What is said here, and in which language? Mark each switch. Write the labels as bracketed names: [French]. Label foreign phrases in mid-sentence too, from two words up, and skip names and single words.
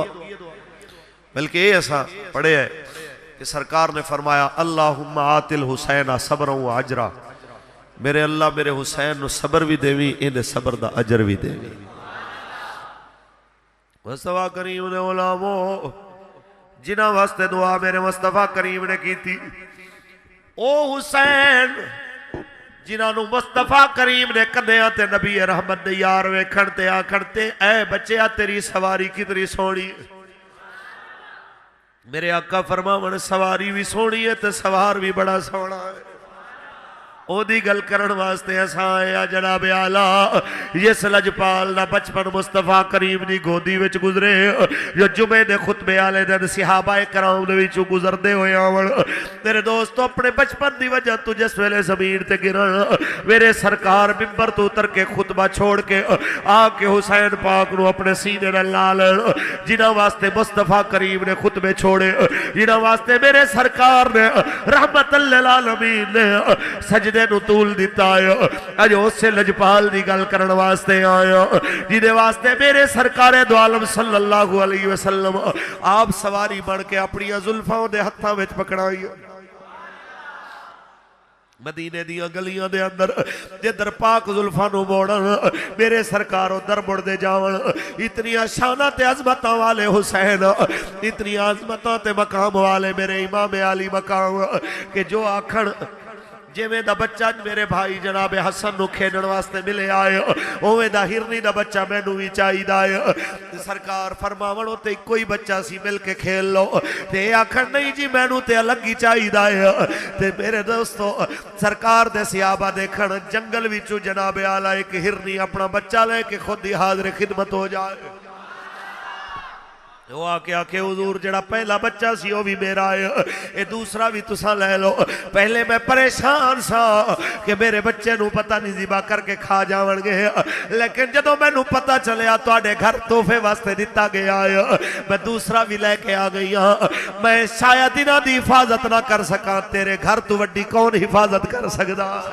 [Punjabi] بلکہ یہ ایسا پڑھے ہے کہ سرکار نے فرمایا [Arabic] اللہم آت الحسین صبر و عجرہ، [Punjabi] میرے اللہ میرے حسین نو صبر بھی دیوی، اندے صبر دا عجر بھی دیوی. مصطفیٰ کریم نے علماء جنہ واسطے دعا میرے مصطفیٰ کریم نے کی تھی، او حسین جنہاں نو مصطفیٰ کریم نے کندیاں تے نبی رحمت دے یار ویکھن تے آکھن تے اے بچیا تیری سواری کتنی سونی. میرے آقا فرماون سواری بھی سونی ہے تے سوار بھی بڑا سونا ہے. او دی گل کرن واسطے اساں آیا جناب اعلیٰ یس لجپال دا بچپن مصطفیٰ کریم دی گودی وچ گزرے. جو جمعے دے خطبے آلے دن صحابہ کرام دے وچوں گزردے ہوئے آون. میرے دوستو اپنے بچپن دی وجہ تو جس ویلے زمین تے گرن میرے سرکار ممبر تو اتر کے خطبہ چھوڑ کے آ کے حسین پاک نو اپنے سینے نال لا لین. جنہاں واسطے مصطفیٰ کریم نے خطبے چھوڑے، جنہاں واسطے میرے سرکار نے رحمت للعالمین نے سجدے نو طول دیتا ہے. اج اس سے لجپال دی گل کرن واسطے آیا جدے واسطے میرے سرکار دو عالم [Arabic] صلی اللہ علیہ وسلم [Punjabi] آپ سواری بن کے اپنی زلفاں دے ہتھاں وچ پکڑائی. مدینے دیاں گلیاں دے اندر جدر پاک زلفاں نو موڑن میرے سرکار ادھر مڑ دے جاون. اتنیاں شاناں تے عظمتاں والے حسین، اتنیاں عظمتاں تے مقام والے میرے امام علی مقام کہ جو آکھن جیویں دا بچہ میرے بھائی جناب حسن نو کھیلن واسطے ملے آئے اوویں دا ہرنی دا بچہ مینوں وی چاہیدا ہے. سرکار فرماون تے کوئی بچہ سی مل کے کھیل لو تے آکھن نہیں جی مینوں تے الگ ہی چاہیدا ہے. تے میرے دوستو سرکار دے صحابہ دیکھن جنگل وچوں جناب اعلیٰ ایک ہرنی اپنا بچہ لے کے خود ہی حاضر خدمت ہو جائے. وہ آکے حضور جڑا پہلا بچہ سی وہ بھی میرا ہے، اے دوسرا بھی تساں لے لو. پہلے میں پریشان سا کہ میرے بچے نو پتہ نہیں ذبح کر کے کھا جاون گے، لیکن جدوں مینوں پتہ چلیا تواڈے گھر تحفے واسطے دتا گیا ہے میں دوسرا بھی لے کے آ گئی ہاں. میں شاید انہاں دی حفاظت نہ کر سکاں، تیرے گھر تو وڈی کون حفاظت کر سکدا.